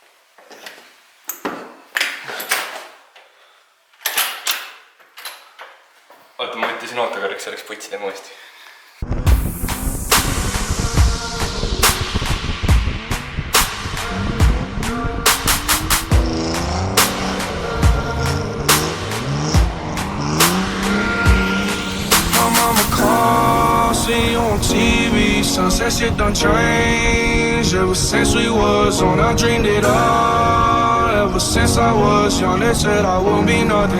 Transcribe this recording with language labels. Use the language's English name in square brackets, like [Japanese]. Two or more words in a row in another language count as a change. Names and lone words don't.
[Estonian] Oota, ma võttisin autokorraks selleks putsi teema uuesti. [English] See you on TV, sunset shit done changed. Ever since we was on, I dreamed it all. Ever since I was young, they said I won't be nothing.